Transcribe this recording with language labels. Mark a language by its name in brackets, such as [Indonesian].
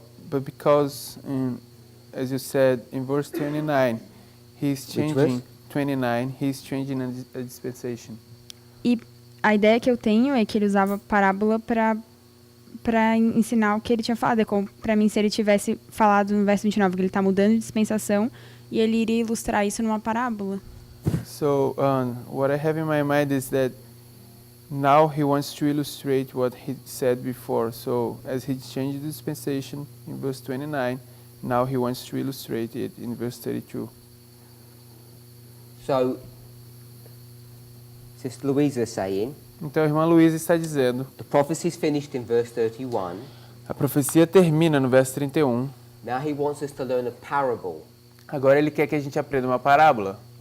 [English] But because, as you said, in verse 29, he's changing 29. He's changing a dispensation. [Portuguese] E a ideia que eu tenho é que ele usava parábola para ensinar o que ele tinha falado. É como, para mim, se ele tivesse falado no verso 29 que ele está mudando de dispensação, e ele iria ilustrar isso numa parábola. [English] So what I have in my mind is that now he wants to illustrate what he said before. So as he changed the dispensation in verse 29, now he wants to illustrate it in verse 32. So, Sister Louisa is saying, [Portuguese] Então a irmã Luísa está dizendo, [English] the prophecy is finished in verse 31. [Portuguese] a profecia termina no verso 31. [English] Now he wants us to learn a parable. [Portuguese] Agora ele quer que a gente aprenda uma parábola.